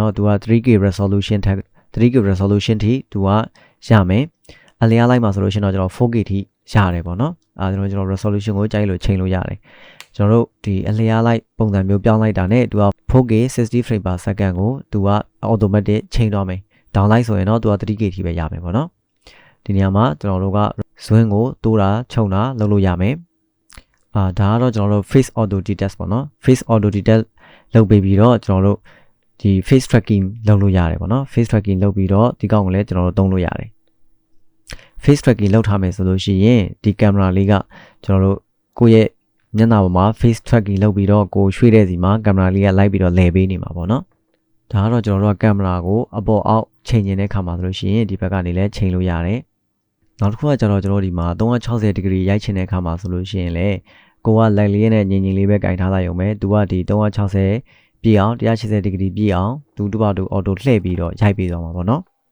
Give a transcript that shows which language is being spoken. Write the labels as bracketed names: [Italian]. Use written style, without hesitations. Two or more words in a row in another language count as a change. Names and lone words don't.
[Burmese] တော့သူက 3K resolution ထက် 3K resolution ထိသူကရမယ်အလျားလိုက်မှာဆိုလို့ရှိရင်တော့ကျွန်တော် 4K ထိရတယ်ပေါ့နော်ကျွန်တော် resolution ကိုကြိုက်လို့ချိန်လို့ရတယ်ကျွန်တော်တို့ဒီအလျားလိုက်ပုံစံမျိုးပြောင်းလိုက်တာနဲ့သူက 4K 60 [English] frame per second [Burmese] ကိုသူက automatic ချိန်တော့မယ် downline ဆိုရင်တော့သူက 3K ထိပဲရမယ်ပေါ့နော်ဒီနေရာမှာကျွန်တော်တို့က zoom ကိုတိုးတာခြုံတာလုပ်လို့ရမယ် ဒါကတော့ကျွန်တော်တို့ [English] face auto detect [Burmese] ပေါ့နော် [English] face auto detect [Burmese] လုပ်ပေးပြီးတော့ကျွန်တော်တို့ဒီ [English] face tracking [Burmese] လုပ်လို့ရတယ်ပေါ့နော် [English] face tracking [Burmese] လုပ်ပြီးတော့ဒီကောင်ကိုလည်းကျွန်တော်တို့သုံးလို့ရတယ် [English] face tracking [Burmese] လုပ်ထားမယ်ဆိုလို့ရှိ ရင်ဒီ camera လေးကကျွန်တော်တို့ကိုယ့်ရဲ့မျက်နှာပေါ်မှာ [English] face tracking [Burmese] လုပ်ပြီးတော့ကိုရွှေ့တဲ့စီမှာ camera လေးကလိုက်ပြီးတော့လဲပေးနေမှာပေါ့နော်ဒါကတော့ကျွန်တော်တို့က camera ကိုအပေါ်အောက်ချိန်နေတဲ့ခါမှာဆိုလို့ရှိရင်ဒီဘက်ကနေလည်းချိန်လို့ရတယ်နောက်တစ်ခုကကျတော့ကျွန်တော်ဒီမှာ360 degree ရိုက်ချင်တဲ့ခါမှာဆိုလို့ရှိရင်လည်းကိုက light လေးနဲ့ငြိမ်ငြိမ်လေးပဲကင်ထားလိုက်ရုံပဲသူကဒီ360ပြည့်အောင်180 degree ပြည့်အောင်သူတို့ဘာသူ auto လှည့်ပြီးတော့ရိုက်ပေးသွားမှာပေါ့နော်